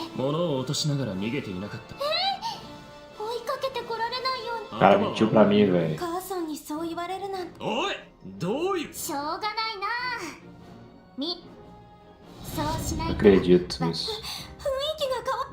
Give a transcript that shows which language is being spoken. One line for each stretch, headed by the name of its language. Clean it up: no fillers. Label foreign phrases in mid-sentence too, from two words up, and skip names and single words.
Japanese: 物を落としながら逃げていなかった。追いかけてこられないように。
Portuguese: Cara, mentiu pra mim, velho.
Japanese: 母さんにそう言われるなんて。おい、どういう。しょうがないな。そうしないと。
Portuguese: Acredito nisso.
Japanese: 雰囲気が変わ。